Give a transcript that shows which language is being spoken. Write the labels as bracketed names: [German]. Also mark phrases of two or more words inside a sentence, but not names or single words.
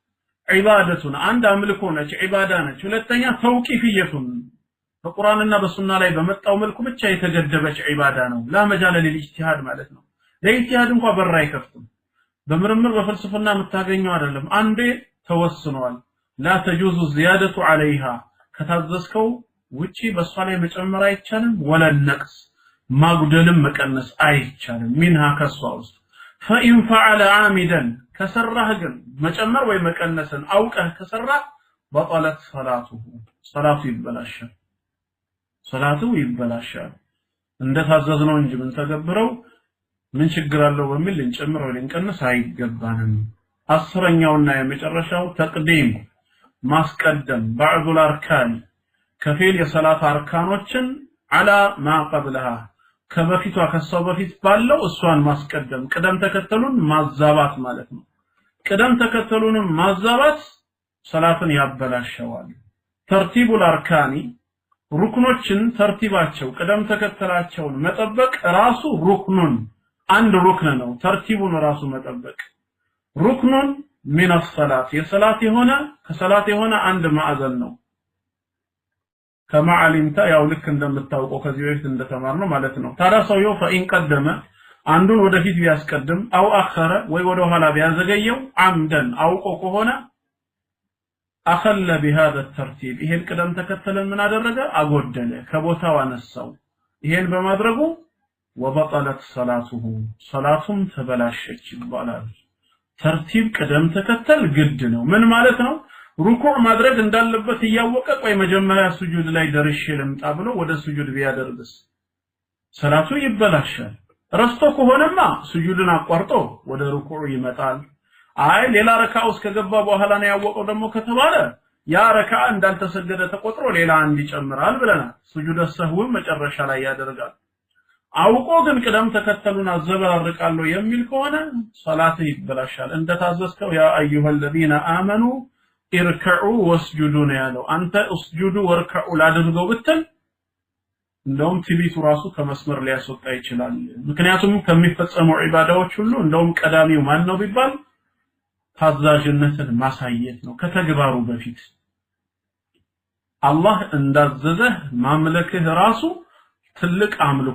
[Amharic] ዒባደቱን አንድ አምልኮ ነች ዒባዳ ነች። ሁለተኛ ተውቂፍየቱን በቁርአንና በሱና ላይ በመጣው መልኩ ብቻ የተገደበች ዒባዳ ነው። [Arabic] لا مجال للاجتهاد [Amharic] ማለት ነው። ለኢጅቲሃድ እንኳን በር አይከፍትም። በምርምር በፍልስፍና የምታገኘው አይደለም። አንዴ ተወስኗል። [Arabic] لا تجوز زيادة عليها [Amharic] ከታዘዝከው ውጪ በሷ ላይ መጨመር አይቻልም። [Arabic] ولا نقص [Amharic] ማጉደልም መቀነስ አይቻልም። منها ከሷ ውስጥ [Arabic] فإن فعل عامدا كسره [Amharic] ግን መጨመር ወይ መቀነስን አውቀህ ከሰራህ بطلت صلاته ይበላሻል። ሰላቱ ይበላሻል። እንደታዘዝነው እንጂ ምን ተገብረው ምን ችግር አለው በሚል እንጨምረው ልንቀንስ አይገባንም። 10ኛውና የመጨረሻው ተቅዲም ማስቀደም [Arabic] بعض الاركان [Amharic] ከፊል የሰላት አርካኖችን [Arabic] على ما قبلها [Amharic] ከበፊቷ ከሷ በፊት ባለው እሷን ማስቀደም ቅደም ተከተሉን ማዛባት ማለት ነው። ቅደም ተከተሉን ማዛባት ሰላትን ያበላሻዋል። [Arabic] ترتيب الأركان [Amharic] ሩክኖችን ተርቲባቸው ቅደም ተከተላቸውን መጠበቅ ራሱ ሩክኑን አንድ ሩክን ነው። ተርቲቡን ራሱ መጠበቅ ሩክኑን [Arabic] من الصلاه [Amharic] የሰላት የሆነ ከሰላት የሆነ አንድ ማዕዘን ነው። [Arabic] كما علمت [Amharic] ያው ልክ እንደምታውቀው ከዚህ በፊት እንደተማርነው ማለት ነው። ታዲያ ሰውየው [Arabic] فإن قدم [Amharic] አንዱን ወደፊት ቢያስቀድም [Arabic] أو أخر [Amharic] ወይ ወደ ኋላ ቢያዘገየው عمدا አውቆ ከሆነ [Arabic] أخل بهذا الترتيب [Amharic] ይሄን ቅደም ተከተለን ምን አደረገ አጎደለ ከቦታው አነሳው። ይሄን በማድረጉ [Arabic] وبطلت صلاته [Amharic] صلاቱም ተበላሸች ይባላል። ተርቲብ ቅደም ተከተል ግድ ነው። ምን ማለት ነው? ሩኩዕ ማድረግ እንዳለበት ያወቀ ቆይ መጀመሪያ ስጁድ ላይ ደርሼ ልምጣ ብሎ ወደ ስጁድ ቢያደርግስ ሰላቱ ይበላሻል። ረስቶ ከሆነማ ስጁድን አቋርጦ ወደ ሩኩዕ ይመጣል። አይ ሌላ ረካዓ ውስጥ ከገባ በኋላ ነው ያወቀው ደግሞ ከተባለ ያ ረካዓ እንዳልተሰገደ ተቆጥሮ ሌላ አንድ ይጨምራል ብለናል። ስጁድ ሰህው መጨረሻ ላይ ያደርጋል። አውቆ ግን ቅደም ተከተሉን አዘበራርቃለሁ የሚል ከሆነ ሰላት ይበላሻል። እንደታዘዝከው [Arabic] يا أيها الذين آمنوا اركعوا واسجدوا [Amharic] ያለው አንተ [Arabic] اسجدوا واركعوا [Amharic] ላድርገው ብትል እንደውም ትቢቱ ራሱ ከመስመር ሊያስወጣ ይችላል። ምክንያቱም ከሚፈጸሙ ዒባዳዎች ሁሉ እንደውም ቀዳሚው ማን ነው ቢባል ታዛዥነትን ማሳየት ነው ከተግባሩ በፊት አላህ እንዳዘዘህ ማምለክህ ራሱ ትልቅ አምልኮ